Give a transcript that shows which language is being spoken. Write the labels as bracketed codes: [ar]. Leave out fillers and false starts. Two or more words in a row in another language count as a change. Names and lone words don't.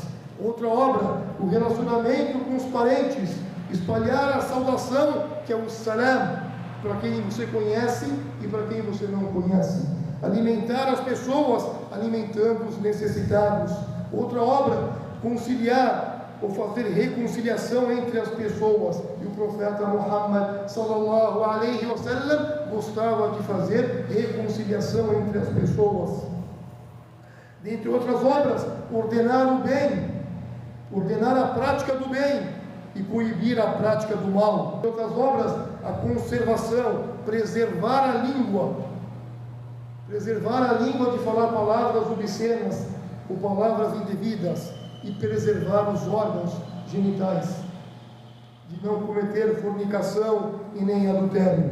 [pt] Outra obra, o relacionamento com os parentes, espalhar a saudação, que é o salam, para quem você conhece e para quem você não conhece. Alimentar as pessoas, alimentando os necessitados. Outra obra, conciliar ou fazer reconciliação entre as pessoas. E o profeta Muhammad [ar] صلى الله عليه وسلم [pt] gostava de fazer reconciliação entre as pessoas. Dentre outras obras, ordenar o bem, ordenar a prática do bem e coibir a prática do mal. Entre outras obras, a conservação, preservar a língua de falar palavras obscenas ou palavras indevidas, e preservar os órgãos genitais, de não cometer fornicação e nem adultério.